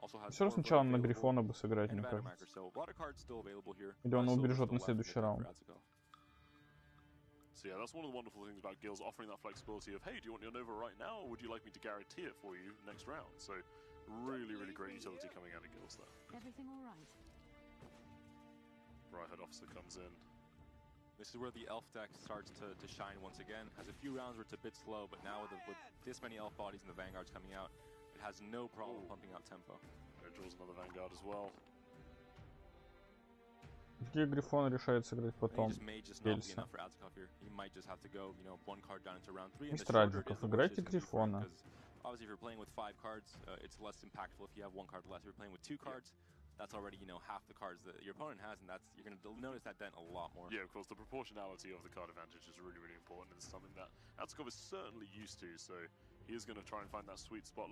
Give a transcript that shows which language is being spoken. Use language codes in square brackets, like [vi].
[ru] Все равно сначала на Грифона бы сыграть, мне кажется. Или он убережет на следующий раунд. [en] So yeah, that's one of the wonderful things about Gil's offering that flexibility of, hey, do you want your Nova right now, or would you like me to guarantee it for you next round? So really, really great utility coming out of Gil's there. Everything all right? Right-head officer comes in. This is where the elf deck starts to shine once again. Has a few rounds where it's a bit slow, but now with this many elf bodies and the vanguards coming out, it has no problem pumping out tempo. It draws another vanguard as well. [ru] Где Грифон решает сыграть потом? Гельса. Мистер Аджиков, играйте Грифона. [en] Obviously, if you're playing with 5 cards, it's less impactful if you have 1 card less. If you're playing with 2 cards, that's already, you know, half the cards that your opponent has, and you're going to notice that dent a lot more. Yeah, of course, the proportionality of the card advantage is really, really important. It's something that Atsikov is certainly used to, so he is going to try and find that sweet spot.